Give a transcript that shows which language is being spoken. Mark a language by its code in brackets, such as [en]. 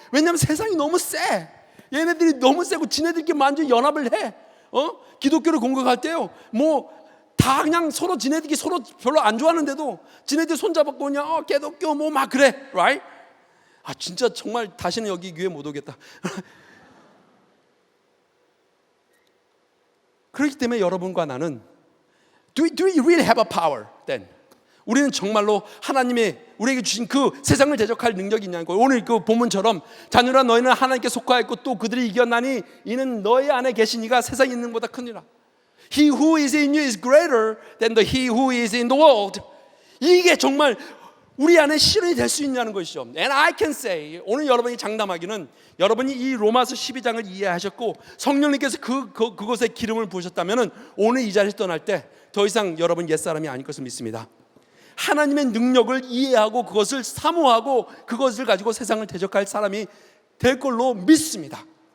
[ko] 왜냐하면 세상이 너무 세. 얘네들이 너무 세고 지네들끼리 완전 연합을 해. 기독교를 공격할 때요. 뭐 다 그냥 서로 지네들끼리 서로 별로 안 좋아하는데도 지네들 손잡고 그냥 기독교 뭐 막 그래. [en] Right? [ko] 아 진짜 정말 다시는 여기 교회 못 오겠다. 그렇기 때문에 여러분과 나는 [en] Do we really have a power then? [ko] 우리는 정말로 하나님의 우리에게 주신 그 세상을 대적할 능력이 있냐는 거예요. 오늘 그 본문처럼 자녀라 너희는 하나님께 속하였고 또 그들이 이겼나니 이는 너희 안에 계신 이가 세상에 있는 것보다 크니라. [en] He who is in you is greater than he who is in the world. [ko] 이게 정말 우리 안에 실현이 될 수 있냐는 것이죠. [en] And I can say [ko] 오늘 여러분이 장담하기는 여러분이 이 로마서 12장을 이해하셨고 성령님께서 그것에 기름을 부으셨다면 오늘 이 자리에서 떠날 때 더 이상 여러분 옛사람이 아닐 것을 믿습니다. 하나님의 능력을 이해하고 그것을 사모하고 그것을 가지고 세상을 대적할 사람이 될 걸로 믿습니다.